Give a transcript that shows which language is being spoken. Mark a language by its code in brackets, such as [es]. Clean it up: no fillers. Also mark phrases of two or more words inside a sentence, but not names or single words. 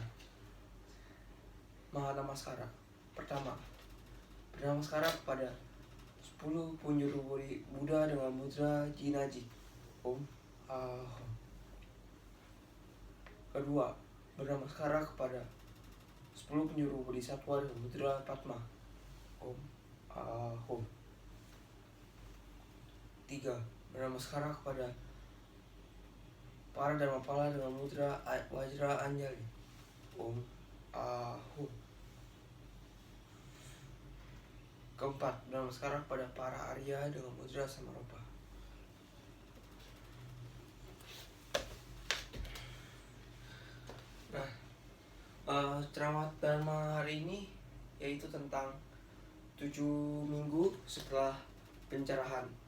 [id] Mahanamaskara. Pertama, bernamaskara kepada 10 penjuru Buddha dengan mudra Jinaji. [sa] ॐ अहम्. [id] Kedua, bernamaskara kepada 10 penjuru Bodhisattva dengan mudra Padma. [sa] ॐ अहम्. 3. [id] Bernamaskara kepada para Dharmapala dengan mudra Wajra Anjali. [sa] ॐ अहम्. [id] Keempat, bernamaskara kepada para Arya dengan mudra Samarupa. Nah, ceramah Dharma hari ini yaitu tentang 7 minggu setelah pencerahan.